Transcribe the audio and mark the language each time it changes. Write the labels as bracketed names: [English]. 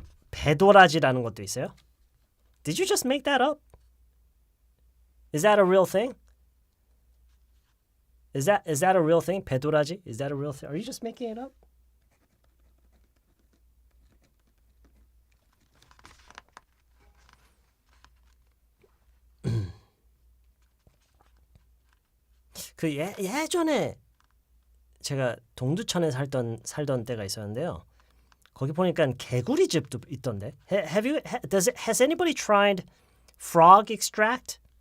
[Korean] 배도라지라는 것도 있어요? [English] Did you just make that up? Is that a real thing? Is that a real thing? 배도라지? Is that a real thing? Are you just making it up? [Korean] 그 예전에 제가 동두천에 살던 때가 있었는데요. 거기 보니까 개구리 즙도 있던데. [English] Has anybody tried frog extract?